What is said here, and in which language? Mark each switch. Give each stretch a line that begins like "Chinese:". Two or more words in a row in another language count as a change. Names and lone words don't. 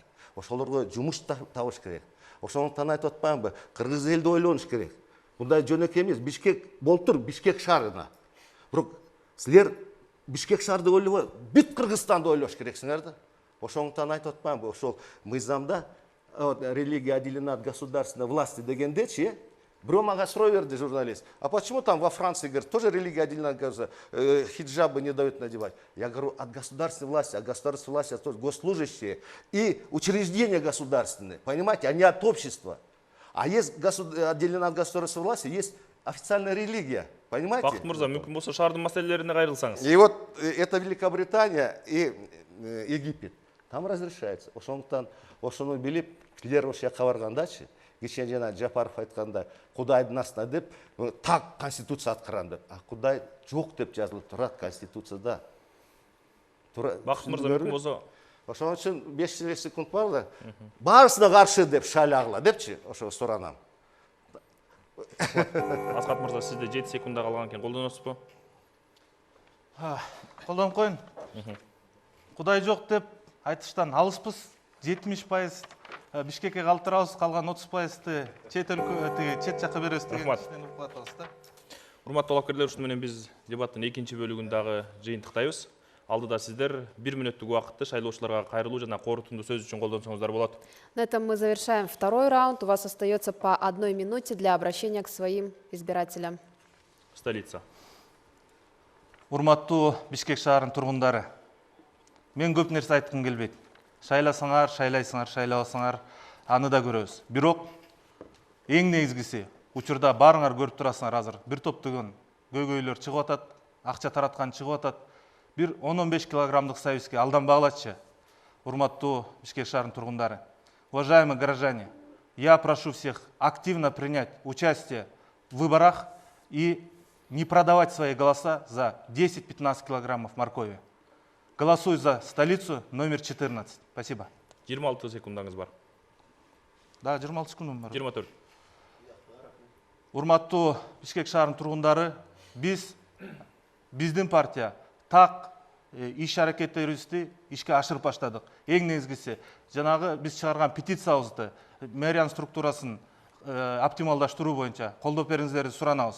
Kyrgyz: Ошолорго жумуш табыш керек. Ошондуктан айтып атпаймынбы? Кыргыз элди ойлонуш керек. Мындай жөнөкөй эмес. Бишкек болтур, Бишкек шаарына. Бирок силер Бишкек шаарды ойлобой, бүт Кыргызстанды ойлош керексиңер да. Ошондуктан айтып атпаймынбы? Ошол мыйзамда
Russian: религия отделена от государственной власти
Kyrgyz: дегендечи, бирөө мага суроо берди журналист.
Russian: А почему там во Франции, говорит, тоже религия отделена от государства, хиджабы не дают надевать? Я говорю, от государственной власти, а государственной власти это тоже госслужащие и учреждения государственные, понимаете, они от общества. А есть отделена от государственной власти, есть официальная религия, понимаете?
Kyrgyz: Бақыт мырза, мүмкін болса шаардын маселелерине кайрылсаңыз.
Russian: И вот это Великобритания и Египет. Там разрешается.
Kyrgyz: Ошондуктан ошону билип, силер ошол жака баргандачы, кичине жана Жапаров айтканда, Кудайдын астына деп, так конституция аткарам деп. А Кудай жок деп жазылып турат конституцияда. Бақыт мырза, мүмкін болса Ошон үчүн 5 секунд бар да. Баарысына каршы деп шайлагыла депчи, ошо суранам. Аскат мырза, сизде 7 секундда калган экен, колдоносузбу? Колдонуп коюн. Кудай жок деп айтыштан алыспыз. 70% Бишкекке калтырабыз, калган 30%-ты чет жакка беребиз деген кишинен угуп атабыз да. Урматтуу талапкерлер, ушуну менен биз дебаттын экинчи бөлүгүн дагы жыйынтыктайбыз. Алдыда сиздер 1 мүнөттүк убакытты шайлоочуларга кайрылуу жана корутундуу сөз үчүн колдонсоңуздар болот.
Russian: На этом мы завершаем второй раунд. У вас остается по 1 минуте для обращения к своим избирателям. Столица.
Kyrgyz: Урматтуу Бишкек шаарынын тургундары. Мен көп нерсе айткым келбейт. Шайласаңар, шайлайсыңар, шайлабасаңар, аны да көрөбүз. Бирок эң негизгиси учурда баарыңар көрүп турасыңар азыр. Бир топтогон көйгөйлөр чыгып атат, акча тараткан чыгып атат. Бир 10-15 килограммдык союзге алданбагылачы. Урматтуу Бишкек шаарынын тургундары.
Russian: Уважаемые горожане, я прошу всех активно принять участие в выборах и не продавать свои голоса за 10-15 килограммов моркови. Голосуй за столицу номер 14. Спасибо.
Kyrgyz: 26 секундаңыз бар. Да, 26 секундум бар. 24. Урматтуу Бишкек шаарынын тургундары, биздин партия так иш аракеттерибизди ишке ашырып баштадык. Эң негизгиси жанагы биз чыгарган петициябызды мэрия структурасын оптималдаштыруу боюнча колдоп бериңиздерди суранабыз.